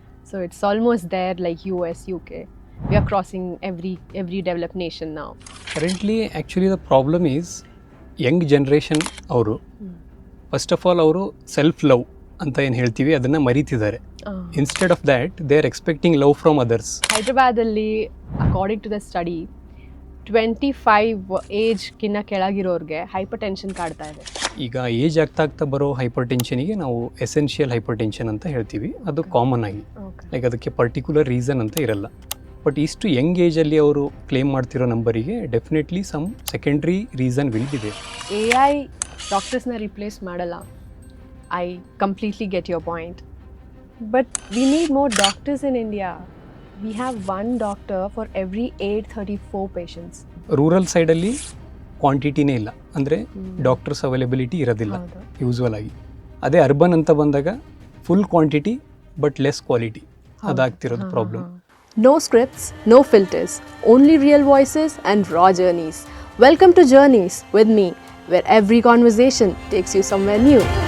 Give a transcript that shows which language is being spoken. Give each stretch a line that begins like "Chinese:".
English: So it's almost there like US, UK. We are crossing every developed nation now. Currently, actually the problem is young generation ಅವರು first of all ಅವರು self love
Kannada: ಅಂತ ಏನು ಹೇಳ್ತೀವಿ ಅದನ್ನು ಮರೀತಿದ್ದಾರೆ.
English: Instead of that they are expecting love from others.
Kannada: ಹೈದ್ರಾಬಾದಲ್ಲಿ according to the study 25 ಏಜ್ಗಿನ್ನ ಕೆಳಗಿರೋರಿಗೆ hyper tension ಕಾಡ್ತಾ ಇದೆ. ಈಗ age ಆಗ್ತಾ ಬರೋ ಹೈಪರ್ ಟೆನ್ಷನಿಗೆ ನಾವು ಎಸೆನ್ಷಿಯಲ್ ಹೈಪರ್ ಟೆನ್ಷನ್ ಅಂತ ಹೇಳ್ತೀವಿ. ಅದು ಕಾಮನ್ ಆಗಿ, ಲೈಕ್ ಅದಕ್ಕೆ ಪರ್ಟಿಕ್ಯುಲರ್ ರೀಸನ್ ಅಂತ ಇರಲ್ಲ. ಬಟ್ ಇಷ್ಟು ಯಂಗ್ ಏಜಲ್ಲಿ ಅವರು ಕ್ಲೇಮ್ ಮಾಡ್ತಿರೋ ನಂಬರಿಗೆ
English: Definitely some secondary reason will be there.
Kannada: AI ಡಾಕ್ಟರ್ಸ್ನ replace ಮಾಡಲ್ಲ.
English: I completely get your point. But we need more doctors in India. We have one doctor for every 834 patients.
Kannada: Rural ಸೈಡಲ್ಲಿ ಕ್ವಾಂಟಿಟಿನೇ ಇಲ್ಲ, ಅಂದರೆ doctors availability ಇರೋದಿಲ್ಲ usual ಆಗಿ. ಅದೇ urban ಅಂತ ಬಂದಾಗ full quantity but less quality, ಅದಾಗ್ತಿರೋದು problem.
English: No scripts, no filters, only real voices and raw journeys. Welcome to Journeys with me, where every conversation takes you somewhere new.